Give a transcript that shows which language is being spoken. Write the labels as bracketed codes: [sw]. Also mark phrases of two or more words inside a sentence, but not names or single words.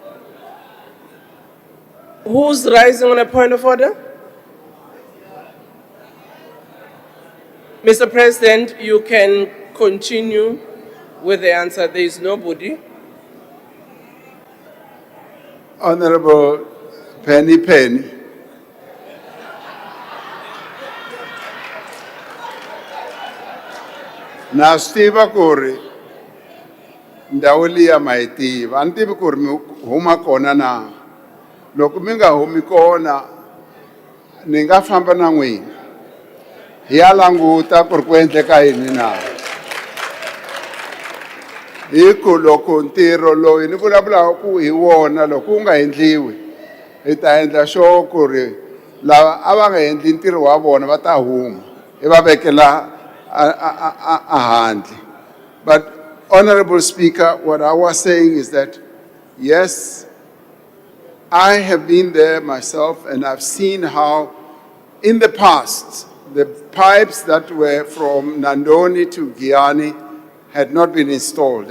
[en] Who's rising on a point of order? Mr. President, you can continue with the answer. There is nobody. Honorable Penny. [ts] Na stiva ku ri ndhawu liya ma yi tiva a ni tivi ku ri mi huma kona na loko mi nga humi kona ni nga famba na n'wina hi ya languta ku ri ku endleka yini na hi ku loko ntirho loyi ni vulavulaka ku hi wona loko wu nga endliwi hi ta endla sure ku ri lava a va nga endli ntirho wa vona va ta huma hi va vekela a handle. [en] But Honorable Speaker, what I was saying is that yes, I have been there myself and I've seen how in the past the pipes that were from Nandoni to Giani had not been installed.